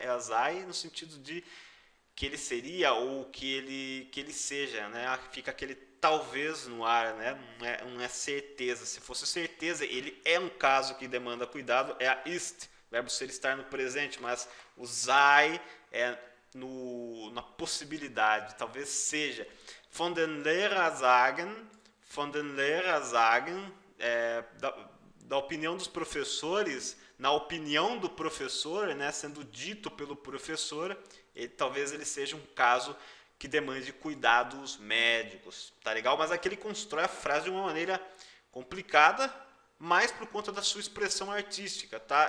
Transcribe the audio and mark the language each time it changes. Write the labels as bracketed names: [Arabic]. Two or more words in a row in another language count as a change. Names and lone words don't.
[Portuguese] É a sei no sentido de que ele seria ou que ele seja, né? Fica aquele talvez no ar, né? Não é certeza. Se fosse certeza, ele é um caso que demanda cuidado, é a ist, verbo ser, estar no presente, mas o sei é na possibilidade, talvez seja. [German] Von den Lehrer sagen, [Portuguese] da opinião dos professores, na opinião do professor, né, sendo dito pelo professor, talvez ele seja um caso que demande cuidados médicos, tá legal? Mas aqui ele constrói a frase de uma maneira complicada, mais por conta da sua expressão artística, tá?